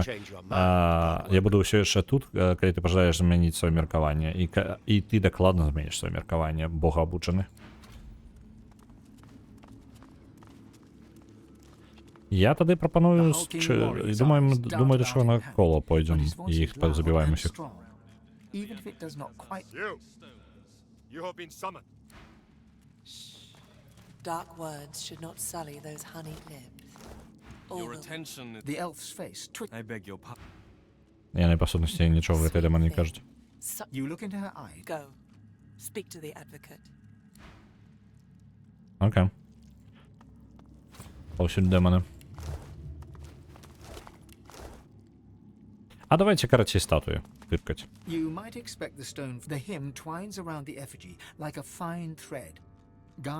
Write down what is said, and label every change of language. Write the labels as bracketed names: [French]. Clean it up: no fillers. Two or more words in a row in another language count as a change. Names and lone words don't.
[Belarusian] Я буду ўсё яшчэ тут, калі ты пажадаеш змяніць сваё меркаванне. І ты дакладна зменіш сваё меркаванне, бога абуджаны. Я тады прапаную... Думаю, да чаго на кола пойдзем і іх забіваем усіх. [English] Dark words should not sully those honeyed lips. Your attention... The elf's face I beg your pardon. [Belarusian] Яны, па сутнасці, нічога гэтай дэманы не кажуць. [English] You look into her eye. Go. Speak to the advocate. [Belarusian] Окей. Паўсюль дэманы. А давайте карацей статуі тыпкаць. [English] You might expect the hymn twines around the effigy like a fine thread.